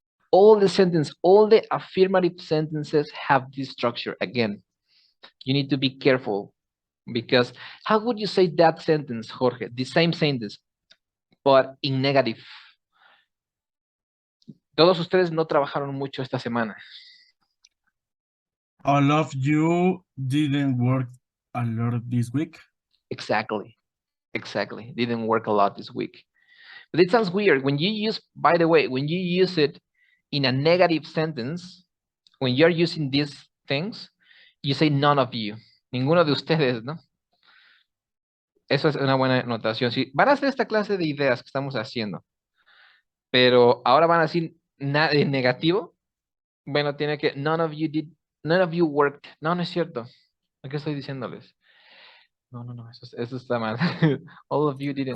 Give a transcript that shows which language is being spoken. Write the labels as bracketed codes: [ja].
[en] All the affirmative sentences have this structure. Again, you need to be careful Because how would you say that sentence, Jorge? The same sentence, but in negative. [es] Todos ustedes no trabajaron mucho esta semana. [en] All of you didn't work a lot this week. Exactly. Exactly. Didn't work a lot this week. But it sounds weird when you use, by the way, when you use it in a negative sentence, when you're using these things, you say none of you. [es] Ninguno de ustedes, ¿no? Eso es una buena notación. Si van a hacer esta clase de ideas que estamos haciendo, pero ahora van a decir nada en negativo, bueno, tiene que, [en] none of you worked. [es] No, no es cierto. ¿Qué estoy diciéndoles? No, eso está mal. [en] All of you didn't